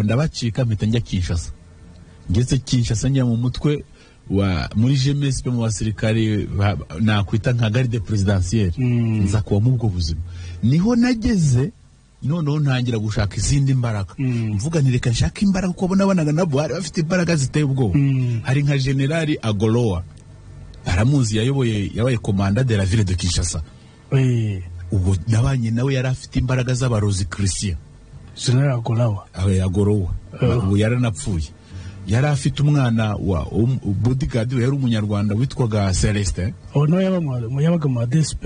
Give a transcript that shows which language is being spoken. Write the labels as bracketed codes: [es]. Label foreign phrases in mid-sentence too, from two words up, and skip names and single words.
[rw] ndabacika mpita njya Kinshasa ngeze Kinshasa njya mu mutwe wa muri GMS mu basirikare nakwita nka [fr] garde présidentielle [rw] nza kuba mu bwo buzima niho nageze noneho ntangira gushaka izindi mbaraga mvuga nti reka nshaka imbaraga kuko bonaga nabo bari bafite imbaraga ziteye ubwoba hari nka General Agoloa aramuzi yabaye [fr] commandant de la ville de Kinshasa [rw] ubu nabanye nawe yari afite imbaraga z'abarozi Christian General Agoloa ubu yaranapfuye yari afite umwana wa bodyguard yari umunyarwanda witwaga Celestin no yabaga mu despe